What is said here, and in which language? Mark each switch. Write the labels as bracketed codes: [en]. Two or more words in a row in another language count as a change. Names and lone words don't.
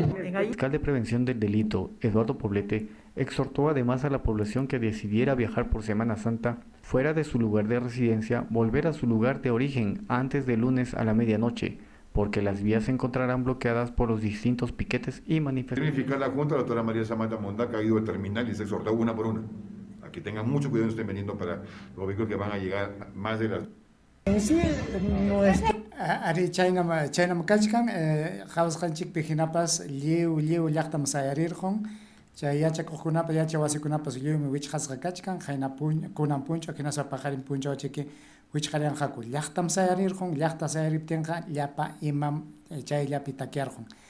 [es] El fiscal de prevención del delito, Eduardo Poblete, exhortó además a la población que decidiera viajar por Semana Santa fuera de su lugar de residencia, volver a su lugar de origen antes del lunes a la medianoche, porque las vías se encontrarán bloqueadas por los distintos piquetes y manifestaciones. Fiscal la Junta, la doctora María Samantha Mondaca, ha ido al terminal y se exhortó una por una. Aquí tengan mucho cuidado, estén veniendo para los vehículos que van a llegar más de las... Sí, no es... [qu] Ari chaynam kachkan, jawsqanchik pijinapas lliw llaqtam sayarirqun. Chay yachakuqkunapas yachawasikunapas lluymi wichqasqa kachkan, hayna kunan punchaw hinaspa paqarin punchawchiki wichqarinqaku. Llaqtam sayarirqun, llaqta sayariptinqa llapa imam chayllapi takiarqun.